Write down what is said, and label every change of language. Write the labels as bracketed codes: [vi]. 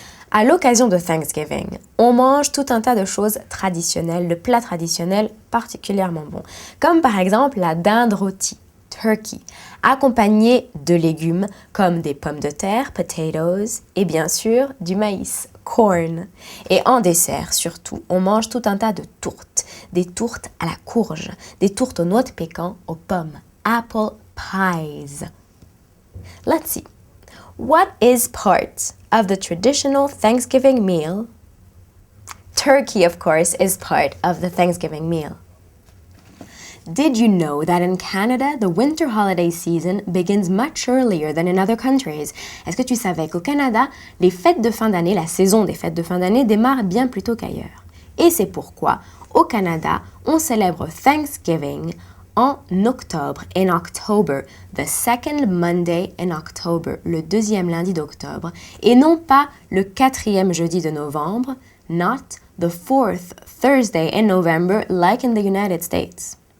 [fr] À l'occasion de Thanksgiving, on mange tout un tas de choses traditionnelles, de plats traditionnels particulièrement bons, comme par exemple la dinde rôtie, turkey, accompagnée de légumes comme des pommes de terre, potatoes, et bien sûr du maïs, corn. Et en dessert, surtout, on mange tout un tas de tourtes. Des tourtes à la courge, des tourtes aux noix de pécan, aux pommes, apple pies. [en] Let's see. What is part of the traditional Thanksgiving meal? Turkey, of course, is part of the Thanksgiving meal. Did you know that in Canada, the winter holiday season begins much earlier than in other countries? [fr] Est-ce que tu savais qu'au Canada, les fêtes de fin d'année, la saison des fêtes de fin d'année démarre bien plus tôt qu'ailleurs? Et c'est pourquoi, au Canada, on célèbre Thanksgiving en octobre, [en] in October, the second Monday in October, [fr] le deuxième lundi d'octobre, et non pas le quatrième jeudi de novembre, [en] not the fourth Thursday in November like in the United States.